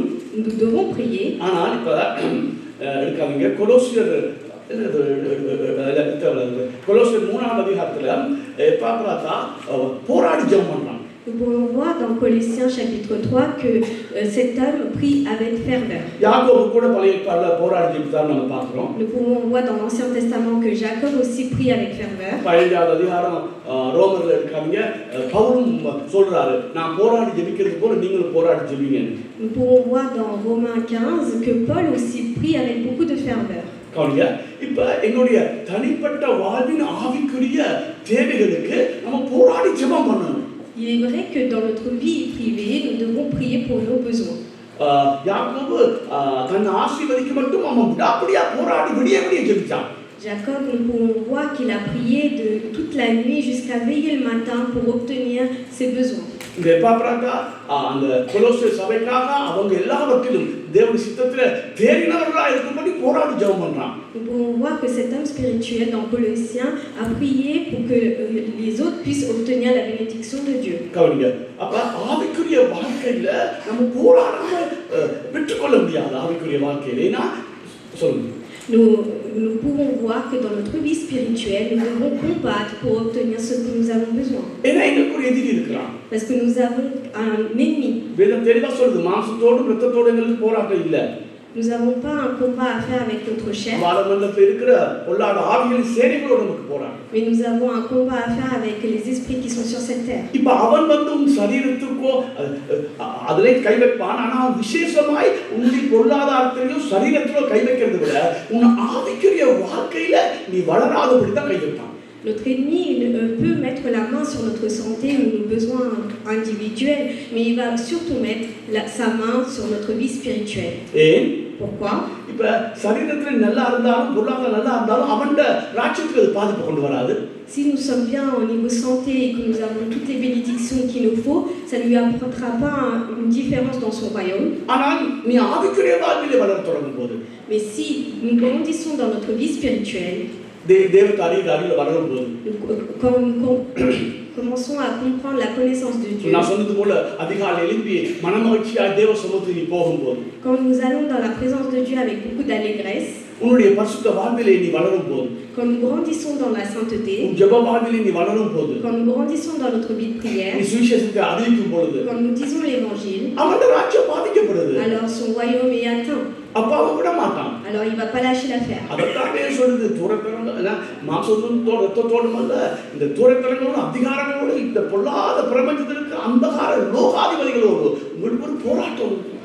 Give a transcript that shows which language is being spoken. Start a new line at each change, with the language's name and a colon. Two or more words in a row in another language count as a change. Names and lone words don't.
French: nous devons prier.
Tamil: ஆனால் இப்ப எடுக்காதீங்க, கொலோசியர் 3ஆம் அதிகாரத்துல எப்பாப்ராத்தா போராடி ஜெபம் பண்றான்.
French: Nous pouvons voir dans Colossiens chapitre 3 que cet homme prie avec ferveur.
Tamil: யாக்கோபு கூட பழைய ஏற்பாட்டுல போராடி ஜெபித்தார் நம்ம பார்க்கிறோம்.
French: Nous pouvons voir dans l'Ancien Testament que Jacob aussi prie avec ferveur.
Tamil: 15ஆம் அதிகாரம் ரோமர்ல இருக்காங்க, பவுலும் சொல்றாரு நான் போராடி ஜெபிக்கிறது போல நீங்களும் போராடி ஜெபிங்க.
French: Nous pouvons voir dans Romains 15 que Paul aussi prie avec beaucoup de ferveur.
Tamil: கவனிங்க, இப்ப எங்களுடைய தனிப்பட்ட வாழ்வின் ஆவிக்குரிய தேவைகளுக்கு நம்ம போராடி ஜெபம் பண்ணணும்.
French: Il est vrai que dans notre vie privée, nous devons prier pour nos besoins.
Tamil: யாக்கோபு தன்னை ஆசீர்வதிக்க மட்டும் அவன் விடாப்படியா போராடி விடிய ஜெபிச்சான்.
French: Jacob, nous pouvons voir qu'il a prié de toute la nuit jusqu'à veiller le matin pour obtenir ses besoins.
Tamil: இந்த எப்பாப்ராத்தா அந்த கொலோசிய சபைக்காக அவங்க எல்லாவற்றிலும் தேவனுடைய சித்தத்துல தேறினவர்களா இருக்கும்படி போராடி ஜெபம் பண்றான்.
French: Nous pouvons voir que cet homme spirituel dans Colossiens a prié pour que les autres puissent obtenir la bénédiction de Dieu.
Tamil: கவனிங்க, அப்ப ஆவிக்குரிய வாழ்க்கையில நம்ம போராடாம பெற்றுக்கொள்ள முடியாது. ஆவிக்குரிய வாழ்க்கையில ஏன்னா சொல்லுங்க.
French: Nous pouvons voir que dans notre vie spirituelle, nous devons combattre pour obtenir ce que nous avons besoin.
Tamil: ஏன்னா எங்களுக்கு ஒரு எதிரி இருக்கிறான்.
French: Parce que nous avons un ennemi.
Tamil: வேதம் தெளிவா சொல்லுது, மாம்சத்தோடும் இரத்தத்தோடும் எங்களுக்கு போராட்டம் இல்ல.
French: Nous n'avons pas un combat à faire avec notre chair.
Tamil: வானமண்டலத்தில் இருக்கிற பொல்லாத ஆவிகளின் சேனைகளோடு நமக்கு போராட்டம்.
French: Mais nous avons un combat à faire avec les esprits qui sont sur cette terre.
Tamil: இப்ப அவன் வந்து உன் சரீரத்துக்கோ அதிலே கை வைப்பான். ஆனா விசேஷமாய் உன்னுடைய பொருளாதாரத்திலும் சரீரத்திலோ கை வைக்கிறதை விட உன் ஆவிக்குரிய வாழ்க்கையில நீ வளராதபடி தான் கை வைப்பான்.
French: Notre ennemi peut mettre la main sur notre santé ou nos besoins individuels, mais il va surtout mettre sa main sur notre vie spirituelle.
Tamil: ஏன்?
French: Pourquoi?
Tamil: இப்ப சரீரத்துல நல்லா இருந்தாலும் பொருளாதாரம் நல்லா இருந்தாலும் அவன்ட ராஜ்யத்துக்கு அது பாதிப்பு கொண்டு வராது.
French: Si nous sommes bien au niveau santé et que nous avons toutes les bénédictions qu'il nous faut, ça ne lui apportera pas une différence dans son royaume.
Tamil: ஆனால் நீ ஆவிக்குரிய வாழ்விலே வளர தொடங்கும் போது,
French: Mais si nous grandissons dans notre vie spirituelle,
Tamil: தேவனுடைய அறிவில வளரும் போது,
French: quand nous commençons à comprendre la connaissance de Dieu,
Tamil: நான் சொன்னது போல அதிகாலை எழுப்பி மனமகிழ்ச்சியாய் தேவ சமூகத்துக்கு போகும்போது,
French: quand nous allons dans la présence de Dieu avec beaucoup d'allégresse,
Tamil: உன்னுடைய பரிசுத்த வாழ்விலே நீ வளரும் போது,
French: quand nous grandissons dans la sainteté,
Tamil: உன் ஜெப வாழ்விலே நீ வளரும் போது,
French: quand nous grandissons dans notre vie de prière,
Tamil: நீ சுவிசேஷத்தை அறிவிக்கும் பொழுது,
French: quand nous disons l'évangile,
Tamil: அவனுடைய ராஜ்யம் பாதிக்கப்படுது.
French: alors son royaume est atteint.
Tamil: அப்ப அவன் விட மாட்டான்.
French: Alors il ne va pas lâcher l'affaire.
Tamil: அதற்காகவே சொல்லுது, தூரத்தரங்க மாம்சத்தோடும் ரத்தத்தோடும் அல்ல, இந்த தூரத்தரங்களோடு அதிகாரங்களோடு இந்த பொல்லாத பிரபஞ்சத்திற்கு அந்தகார லோகாதிபதிகளோடு உங்களுக்கு ஒரு போராட்டம்.